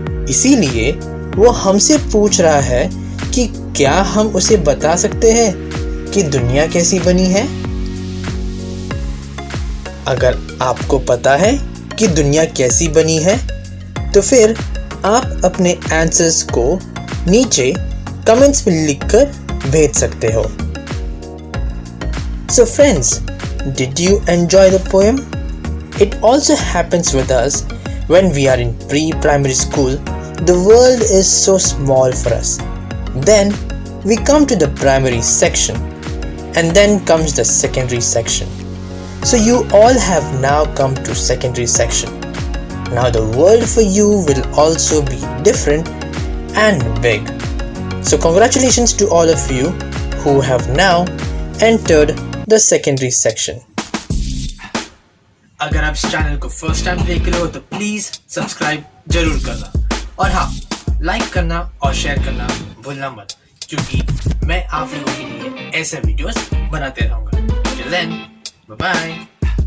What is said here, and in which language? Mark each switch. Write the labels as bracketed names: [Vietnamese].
[Hindi] इसीलिए वो हमसे पूछ रहा है कि क्या हम उसे बता सकते हैं कि दुनिया कैसी बनी है। अगर आपको पता है कि दुनिया कैसी बनी है तो फिर आप अपने आंसर्स को नीचे कमेंट्स में लिखकर भेज सकते हो। [English] So friends, did you enjoy the poem? It also happens with us when we are in pre-primary school. The world is so small for us. Then we come to the primary section and then comes the secondary section. So you all have now come to secondary section. Now the world for you will also be different and big. So congratulations to all of you who have now entered the secondary section. [Hindi] अगर आप इस channel को first time देख रहे हो तो please subscribe जरूर करना और हाँ, लाइक करना और शेयर करना भूलना मत क्योंकि मैं आप लोगों के लिए ऐसे वीडियोस बनाते रहूंगा। [English] Till then, bye bye.